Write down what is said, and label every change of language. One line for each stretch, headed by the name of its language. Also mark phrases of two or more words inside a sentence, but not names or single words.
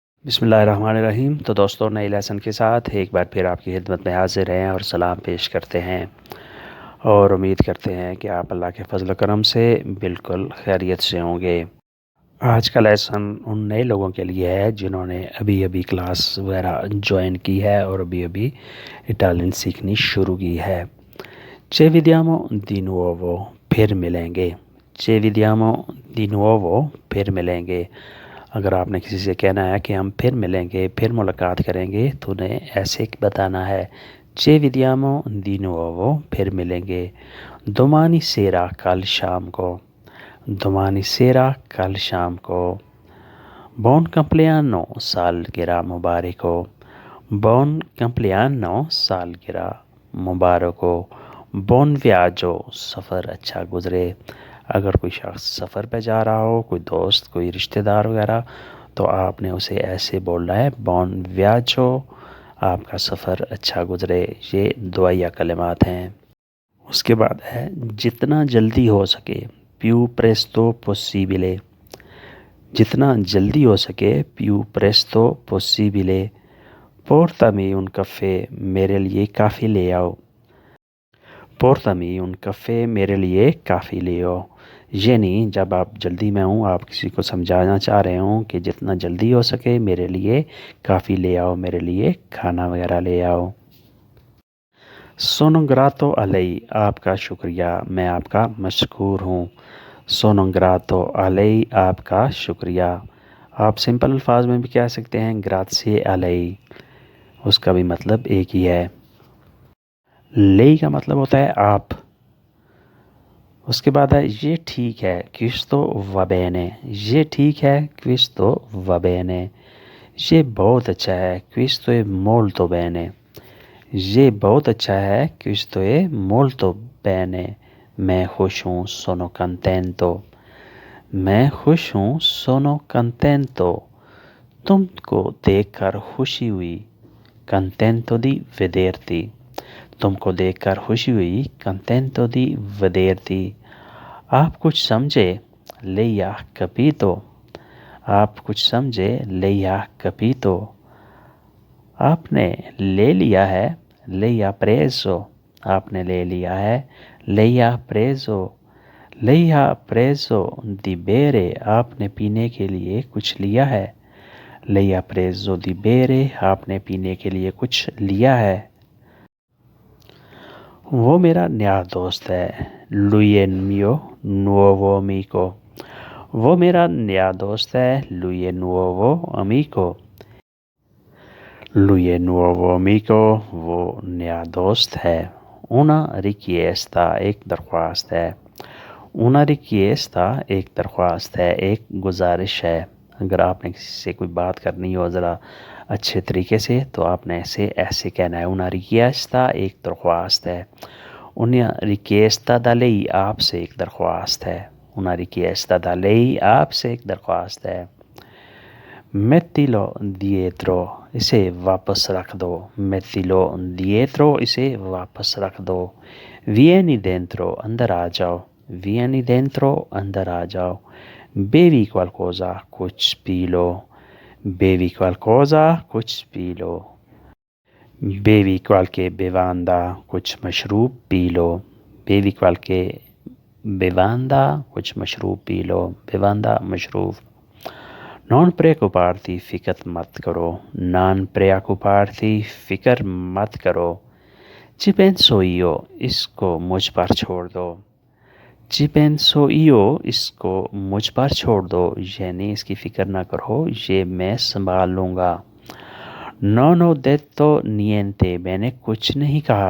Arabic: بسم اللہ الرحمن الرحیم۔
Urdu: تو دوستوں، نئے لیسن کے ساتھ ایک بار پھر آپ کی خدمت میں حاضر ہیں اور سلام پیش کرتے ہیں اور امید کرتے ہیں کہ آپ اللہ کے فضل و کرم سے بالکل خیریت سے ہوں گے۔ آج کا لیسن ان نئے لوگوں کے لیے ہے جنہوں نے ابھی کلاس وغیرہ جوائن کی ہے اور ابھی اٹالین سیکھنی شروع کی ہے۔
Italian: Ci vediamo di nuovo،
Urdu: پھر ملیں گے۔
Italian: Ci vediamo di nuovo،
Urdu: پھر ملیں گے۔ اگر آپ نے کسی سے کہنا ہے کہ ہم پھر ملیں گے، پھر ملاقات کریں گے، تو انہیں ایسے بتانا ہے
Italian: Ci vediamo di nuovo،
Urdu: پھر ملیں گے۔
Italian: Domani sera،
Urdu: کل شام کو۔
Italian: Domani sera،
Urdu: کل شام کو۔
Italian: Buon compleanno،
Urdu: سالگرہ مبارک ہو۔
Italian: Buon compleanno،
Urdu: سالگرہ مبارک ہو۔
Italian: Buon viaggio،
Urdu: سفر اچھا گزرے۔ اگر کوئی شخص سفر پہ جا رہا ہو، کوئی دوست، کوئی رشتہ دار وغیرہ، تو آپ نے اسے ایسے بولنا ہے
Italian: Buon viaggio،
Urdu: آپ کا سفر اچھا گزرے۔ یہ دعائیہ کلمات ہیں۔ اس کے بعد ہے جتنا جلدی ہو سکے،
Italian: più presto possibile،
Urdu: جتنا جلدی ہو سکے،
Italian: più presto possibile۔ Portami un caffè،
Urdu: میرے لیے کافی لے آؤ۔
Italian: Portami un caffè،
Urdu: میرے لیے کافی لے آؤ۔ یعنی جب آپ جلدی میں ہوں، آپ کسی کو سمجھانا چاہ رہے ہوں کہ جتنا جلدی ہو سکے میرے لیے کافی لے آؤ، میرے لیے کھانا وغیرہ لے آؤ۔
Italian: Sono grato a lei،
Urdu: آپ کا شکریہ، میں آپ کا مشکور ہوں۔
Italian: Sono grato a lei،
Urdu: آپ کا شکریہ۔ آپ سمپل الفاظ میں بھی کہہ سکتے ہیں
Italian: grazie a lei،
Urdu: اس کا بھی مطلب ایک ہی ہے۔ lei کا مطلب ہوتا ہے آپ۔ اس کے بعد ہے یہ ٹھیک ہے،
Italian: questo va bene،
Urdu: یہ ٹھیک ہے،
Italian: questo va bene۔
Urdu: یہ بہت اچھا ہے،
Italian: questo è molto bene،
Urdu: یہ بہت اچھا ہے،
Italian: questo è molto bene۔
Urdu: میں خوش ہوں،
Italian: sono contento،
Urdu: میں خوش ہوں،
Italian: sono contento۔
Urdu: تم کو دیکھ کر خوشی ہوئی،
Italian: contento di vederti،
Urdu: تم کو دیکھ کر خوشی ہوئی،
Italian: contento di vederti۔
Urdu: آپ کچھ سمجھے،
Italian: lei ha capito،
Urdu: آپ کچھ سمجھے،
Italian: lei ha capito۔
Urdu: آپ نے لے لیا ہے،
Italian: lei ha preso،
Urdu: آپ نے لے لیا ہے،
Italian: lei ha preso۔ lei ha preso di bere،
Urdu: آپ نے پینے کے لیے کچھ لیا ہے،
Italian: lei ha preso di bere،
Urdu: آپ نے پینے کے لیے کچھ لیا ہے۔ وہ میرا نیا دوست ہے،
Italian: lui è il mio nuovo amico،
Urdu: وہ میرا نیا دوست ہے،
Italian: lui è nuovo amico۔ lui è nuovo amico،
Urdu: وہ نیا دوست ہے۔
Italian: una richiesta،
Urdu: ایک درخواست ہے۔
Italian: una richiesta،
Urdu: ایک درخواست ہے، ایک گزارش ہے۔ اگر آپ نے کسی سے کوئی بات کرنی ہو ذرا اچھے طریقے سے، تو آپ نے ایسے کہنا ہے
Italian: una richiesta،
Urdu: ایک درخواست ہے۔
Italian: una richiesta da lei،
Urdu: آپ سے ایک درخواست ہے۔
Italian: una richiesta da lei،
Urdu: آپ سے ایک درخواست ہے۔
Italian: mettilo dietro،
Urdu: اسے واپس رکھ دو۔
Italian: mettilo dietro،
Urdu: اسے واپس رکھ دو۔
Italian: vieni dentro،
Urdu: اندر آ جاؤ۔
Italian: vieni dentro،
Urdu: اندر آ جاؤ۔
Italian: bevi qualcosa،
Urdu: کچھ پی لو۔
Italian: bevi qualcosa،
Urdu: کچھ پی لو۔
Italian: bevi qualche bevanda،
Urdu: کچھ مشروب پی لو۔
Italian: bevi qualche bevanda،
Urdu: کچھ مشروب پی لو۔
Italian: bevanda، مشروب۔ non preoccuparti،
Urdu: فکر مت کرو۔
Italian: non preoccuparti،
Urdu: فکر مت کرو۔
Italian: ci penso io،
Urdu: اس کو مجھ پر چھوڑ دو۔
Italian: ci penso io،
Urdu: اس کو مجھ پر چھوڑ دو، یعنی اس کی فکر نہ کرو، یہ میں سنبھال لوں گا۔
Italian: non ho detto niente،
Urdu: میں نے کچھ نہیں کہا۔